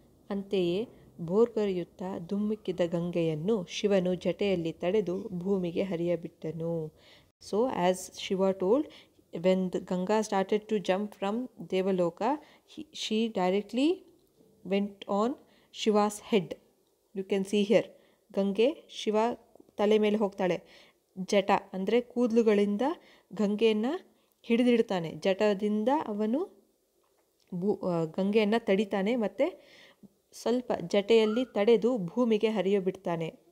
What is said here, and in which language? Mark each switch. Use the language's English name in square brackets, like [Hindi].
[Kannada] ಅಂತೆಯೇ ಭೋರ್ಗರೆಯುತ್ತಾ ಧುಮ್ಮಿಕ್ಕಿದ ಗಂಗೆಯನ್ನು ಶಿವನು ಜಟೆಯಲ್ಲಿ ತಡೆದು ಭೂಮಿಗೆ ಹರಿಯಬಿಟ್ಟನು. [English] So as Shiva told, when the Ganga started to jump from Devaloka, she directly went on Shiva's head. You can see here, [Kannada] ಗಂಗೆ ಶಿವ ತಲೆ ಮೇಲೆ ಹೋಗ್ತಾಳೆ. ಜಟ ಅಂದರೆ ಕೂದಲುಗಳಿಂದ ಗಂಗೆಯನ್ನು ಹಿಡಿದಿಡ್ತಾನೆ. ಜಟದಿಂದ ಅವನು ಗಂಗೆಯನ್ನು ತಡಿತಾನೆ ಮತ್ತು ಸ್ವಲ್ಪ ಜಟೆಯಲ್ಲಿ ತಡೆದು ಭೂಮಿಗೆ ಹರಿಯಬಿಡ್ತಾನೆ.